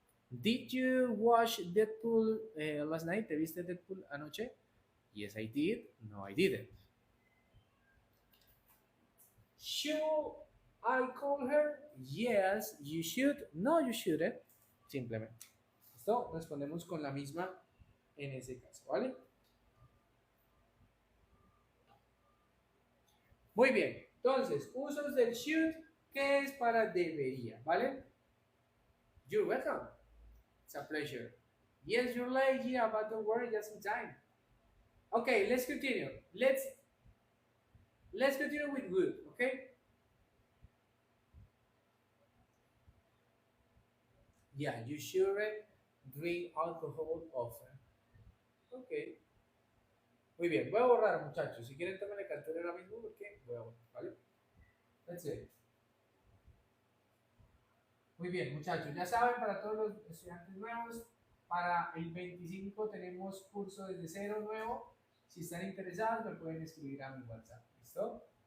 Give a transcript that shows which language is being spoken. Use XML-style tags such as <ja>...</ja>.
<en>Did you watch Deadpool last night?</en> <es>¿Te viste Deadpool anoche?</es> <en>Yes, I did. No, I didn't. Should I call her? Yes, you should. No, you shouldn't.</en> <es>Simplemente. ¿Listo? Respondemos con la misma en ese caso, ¿vale? Muy bien. Entonces, usos del should, que es para debería, ¿vale?</es> <en>You're welcome. It's a pleasure. Yes, you're late, yeah, but don't worry, just in time. Okay, let's continue. Let's continue with would, okay? Yeah, you shouldn't drink alcohol often. Ok.</en> <es>Muy bien, voy a borrar, muchachos. Si quieren, tomen la captura ahora mismo porque voy a borrar, ¿vale?</es> <en>That's it.</en> <es>Muy bien, muchachos. Ya saben, para todos los estudiantes nuevos, para el 25 tenemos curso desde cero nuevo. Si están interesados, me pueden escribir a mi WhatsApp. ¿Listo?</es>